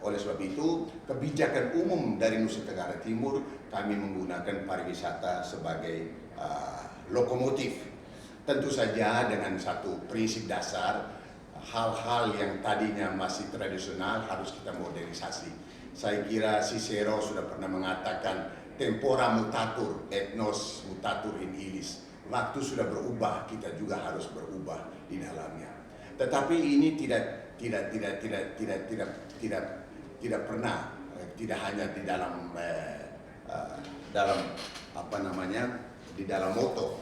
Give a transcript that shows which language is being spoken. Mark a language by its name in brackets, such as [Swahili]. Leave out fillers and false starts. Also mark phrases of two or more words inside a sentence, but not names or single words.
[Indonesian] Oleh sebab itu, kebijakan umum dari Nusa Tenggara Timur, kami menggunakan pariwisata sebagai lokomotif. Tentu saja dengan satu prinsip dasar, hal-hal yang tadinya masih tradisional harus kita modernisasi. Saya kira Cicero sudah pernah mengatakan [Latin] tempora mutatur, etnos mutatur in illis. [Indonesian] Waktu sudah berubah, kita juga harus berubah di dalamnya. Tetapi ini tidak pernah, tidak hanya di dalam di dalam moto.